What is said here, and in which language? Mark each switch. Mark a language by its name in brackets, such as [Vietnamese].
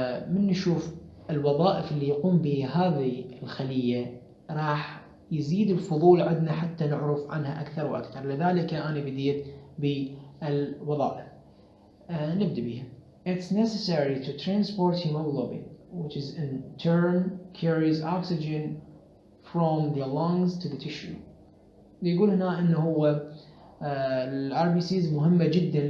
[Arabic] من نشوف الوظائف اللي يقوم بها هذه الخلية راح يزيد الفضول عندنا حتى نعرف عنها اكثر واكثر. لذلك انا بديت بالوظائف. نبدأ بها. [English] It's necessary to transport hemoglobin, which is in turn carries oxygen from the lungs to the tissue. [Arabic] يقول هنا انه هو الار بي سيز مهمة جدا.